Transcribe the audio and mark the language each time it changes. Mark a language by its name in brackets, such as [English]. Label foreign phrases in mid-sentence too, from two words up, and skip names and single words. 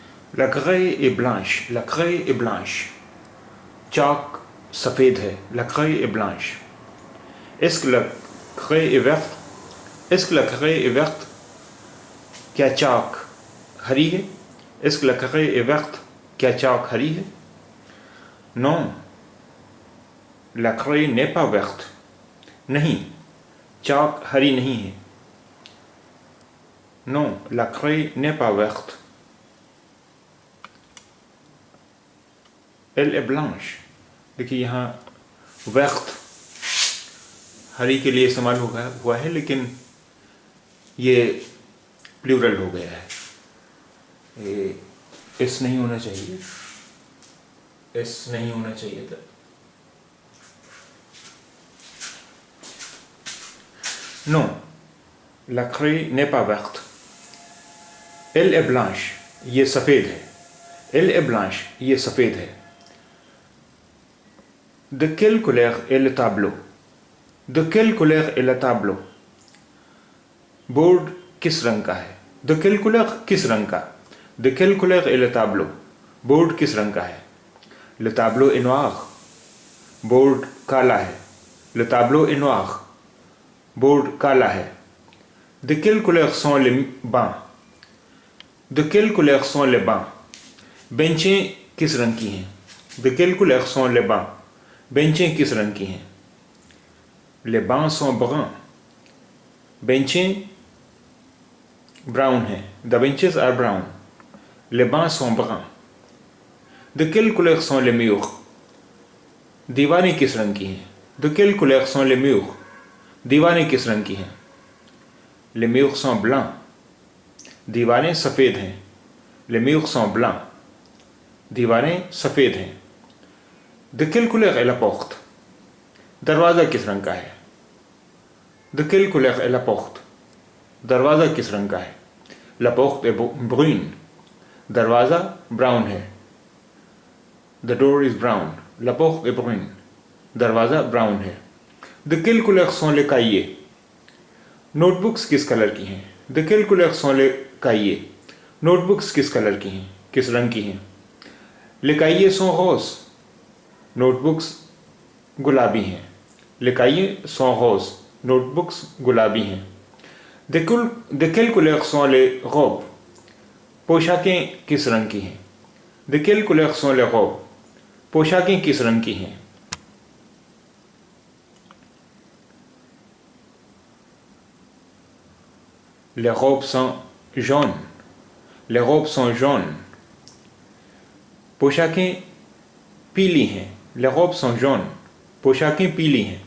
[French] La craie est blanche. La craie est blanche. [Hindi] चाक सफ़ेद है. [French] La craie est blanche. Est-ce que la craie est verte? Est-ce que la craie est verte? [Hindi] क्या चाक हरी है? [French] Est-ce que la craie est verte? [Hindi] क्या चाक हरी है? [French] Non. La craie n'est pas verte. [Hindi] नहीं, चाक हरी नहीं है. [French] Non, la craie n'est pas verte. Elle est blanche. [Hindi] देखिए यहाँ verte हरी के लिए इस्तेमाल हुआ है, लेकिन ये प्लूरल हो गया है. ये एस नहीं होना चाहिए. एस नहीं होना चाहिए था. [French] Non, la craie n'est pas verte. Elle est blanche. [Hindi] ये सफ़ेद है. [French] Elle est blanche. [Hindi] ये सफ़ेद है. [French] De quelle couleur est le tableau? De quelle couleur est le tableau? [Hindi] बोर्ड किस रंग का है? [French] De quelle couleur [Hindi] किस रंग का? [French] De quelle couleur est le tableau? [Hindi] बोर्ड किस रंग का है? [French] Le tableau est noir. [Hindi] बोर्ड काला है. [French] Le tableau est noir. [Hindi] बोर्ड काला है. [French] De quelle couleur sont les bancs? De quelle couleur sont les bancs? [Hindi] बेंचें किस रंग की हैं? [French] De quelle couleur sont les bancs? [Hindi] बेंचें किस रंग की हैं? [French] Les bancs sont bruns. [Hindi] बेंचें ब्राउन हैं. [English] The benches are brown. [French] Les bancs sont bruns. De quelle couleur sont les murs? [Hindi] दीवारें किस रंग की हैं? [French] De quelle couleur sont les murs? [Hindi] दीवारें किस रंग की हैं? [French] Les murs sont blancs. [Hindi] दीवारें सफ़ेद हैं. [French] Les murs sont blancs. [Hindi] दीवारें सफ़ेद हैं. [French] De quelle couleur est la porte? [Hindi] दरवाज़ा किस रंग का है? [French] De quelle couleur est la porte? [Hindi] दरवाज़ा किस रंग का है? [French] La porte est brune. [Hindi] दरवाज़ा ब्राउन है. [English] The door is brown. [French] La porte est brune. [Hindi] दरवाज़ा ब्राउन है. [French] De quelle couleur sont les cahiers? [Hindi] नोटबुक्स किस कलर की हैं? [French] De quelle couleur sont les cahiers? [Hindi] नोटबुक्स किस कलर की हैं? किस रंग की हैं? [French] Les cahiers sont roses. [Hindi] नोटबुक्स गुलाबी हैं. [French] Les cahiers sont roses. [Hindi] नोटबुक्स गुलाबी हैं. [French] De quelle couleur sont les robes? [Hindi] पोशाकें किस रंग की हैं? [French] De quelle couleur sont les robes? [Hindi] पोशाकें किस रंग की हैं? [French] Les robes sont jaunes. Les robes sont jaunes. [Hindi] पोशाकें पीली हैं. [French] Les robes sont jaunes. [Hindi] पोशाकें पीली हैं.